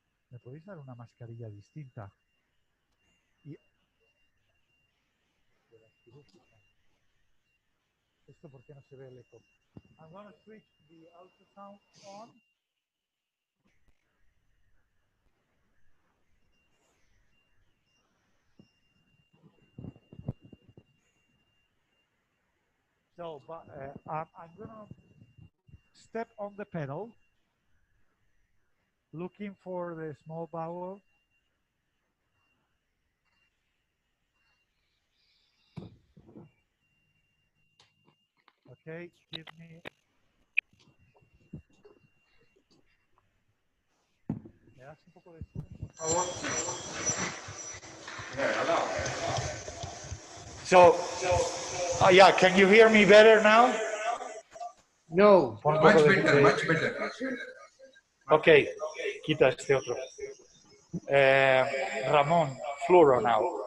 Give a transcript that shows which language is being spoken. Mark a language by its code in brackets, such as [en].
[es] ¿Me podéis dar una mascarilla distinta? Y... ¿Esto por qué no se ve el eco? [en] I'm going to switch the ultrasound on. So, but I'm going to step on the pedal, looking for the small bowel. Okay, give me. [es] ¿Me das un poco de zoom, por favor? [en] So, yeah, can you hear me better now? No. Much better, much better. [es] Okay, quita este otro. Ramón, [en] fluoro now.